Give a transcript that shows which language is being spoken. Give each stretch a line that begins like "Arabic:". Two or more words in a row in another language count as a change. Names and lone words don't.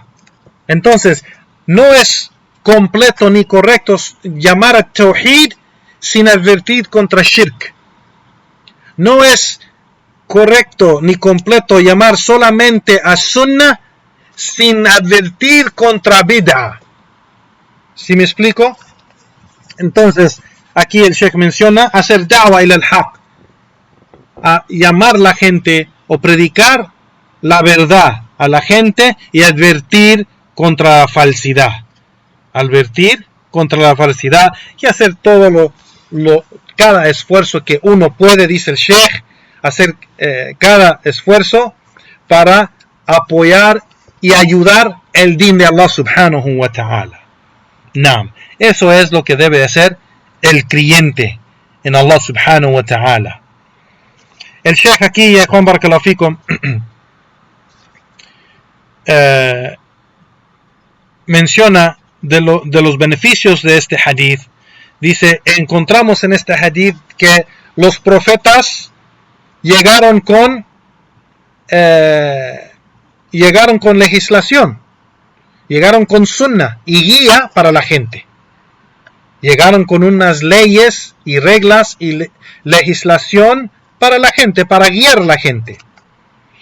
Spanish: Entonces, no es completo ni correcto llamar a tawhid sin advertir contra shirk. No es correcto ni completo llamar solamente a sunnah sin advertir contra bid'ah. ¿Sí me explico? Entonces, aquí el Sheikh menciona hacer
Arabic: دعوة إلى الحق,
Spanish: a llamar a la gente o predicar la verdad a la gente y advertir contra la falsidad. Advertir contra la falsidad y hacer todo cada esfuerzo que uno puede, dice el Sheikh, hacer cada esfuerzo para apoyar y ayudar el din de Allah
Arabic: سبحانه وتعالى.
Spanish: Naam, eso es lo que debe hacer el creyente en Allah
Arabic: سبحانه وتعالى.
Spanish: El Sheikh aquí, Juan
Arabic: بارك الله فيكم,
Spanish: menciona de los beneficios de este hadith. Dice, encontramos en este hadith que los profetas llegaron con legislación, llegaron con sunnah y guía para la gente, llegaron con unas leyes y reglas y legislación para la gente, para guiar a la gente.